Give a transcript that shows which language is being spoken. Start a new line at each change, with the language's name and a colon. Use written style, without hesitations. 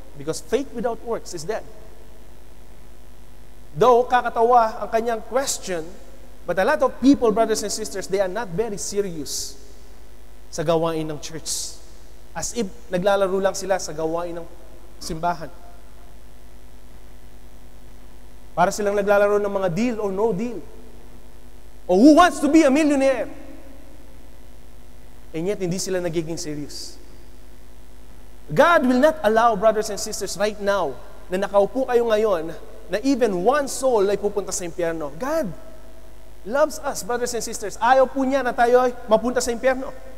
English: Because faith without works is dead. Though
Filipino: kakatawa ang kanyang
English: question, but a lot of people, brothers and sisters, they are not very serious
Filipino: sa gawain ng
English: church.
Filipino: As if naglalaro lang sila sa gawain ng simbahan. Para silang naglalaro ng mga deal or no deal.
English: O who wants to be a millionaire? And yet,
Filipino: hindi sila nagiging serious.
English: God will not allow, brothers and sisters, right now,
Filipino: na nakaupo kayo ngayon, na
English: even one soul
Filipino: ay pupunta sa impyerno.
English: God loves us, brothers and sisters.
Filipino: Ayaw po niya na tayo ay mapunta sa impyerno.